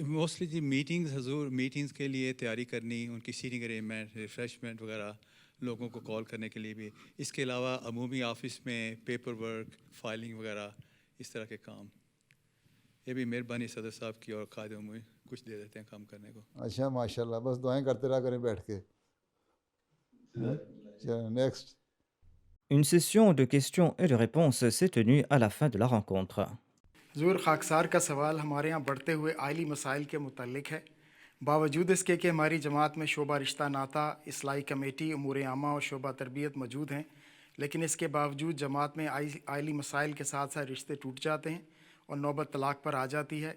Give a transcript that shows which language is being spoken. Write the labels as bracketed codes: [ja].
[ur] Mostly جی meetings حضور, meetings کے لیے تیاری کرنی, ان کی سیٹنگ ارینجمنٹ, ریفریشمنٹ وغیرہ, لوگوں کو کال کرنے کے لیے بھی. اس کے علاوہ عمومی آفس میں پیپر ورک, فائلنگ وغیرہ, اس طرح کے کام. یہ بھی مہربانی صدر صاحب کی اور قائد عمومی کچھ دے دیتے ہیں کام کرنے کو. اچھا ماشاء اللہ, بس دعائیں کرتے رہا کریں بیٹھ کے. Next. [fr] Une session de questions et de réponses s'est tenue à la fin de la rencontre. [ur] حضور خاکسار کا سوال ہمارے یہاں بڑھتے ہوئے آئلی مسائل کے متعلق ہے. باوجود اس کے کہ ہماری جماعت میں شعبہ رشتہ ناتا, اصلاحی کمیٹی, امور عامہ اور شعبہ تربیت موجود ہیں, لیکن اس کے باوجود جماعت میں آئلی مسائل کے ساتھ ساتھ رشتے ٹوٹ جاتے ہیں اور نوبت طلاق پر آ جاتی ہے.